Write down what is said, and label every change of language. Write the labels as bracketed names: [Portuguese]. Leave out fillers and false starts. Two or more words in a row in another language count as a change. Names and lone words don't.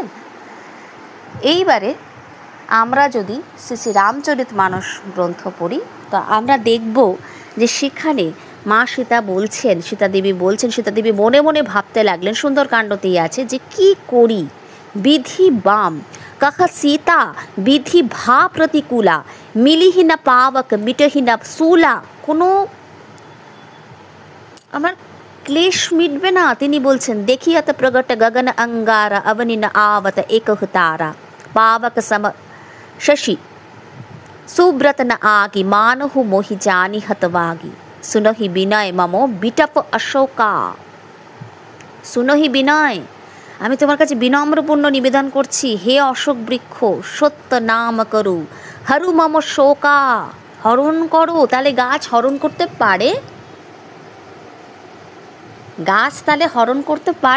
[Bangla] এইবারে আমরা যদি শ্রী শ্রী রামচরিত মানস গ্রন্থ পড়ি, তো আমরা দেখব যে সেখানে মা সীতা বলছেন, সীতাদেবী বলছেন, সীতাদেবী মনে মনে ভাবতে লাগলেন, সুন্দরকাণ্ডতেই আছে যে [Awadhi] कि करि बिधि बाम कह सीता बिधि भा प्रतिकूला मिलिहीना पावक मिटहीना सुला। [Bangla] কোনো আমার ক্লেশ মিটবে না, তিনি বলছেন [Awadhi] देखियत प्रगट गगन अंगारा अवनिन आवत एकह तारा पावक सम शशि सुब्रत न आगी मानहु मोहि जानी हतवागी। सुनहि बिनय मम बिटाप अशोका। सुनहि बिनय, [Bangla] আমি তোমার কাছে বিনম্রপূর্ণ নিবেদন করছি, হে অশোক বৃক্ষ, [Awadhi] सत्य नाम करु, हरु मम शोका, [Bangla] হরণ করো। তাহলে গাছ হরণ করতে পারে? গাছ তাহলে হরণ করতে পারে?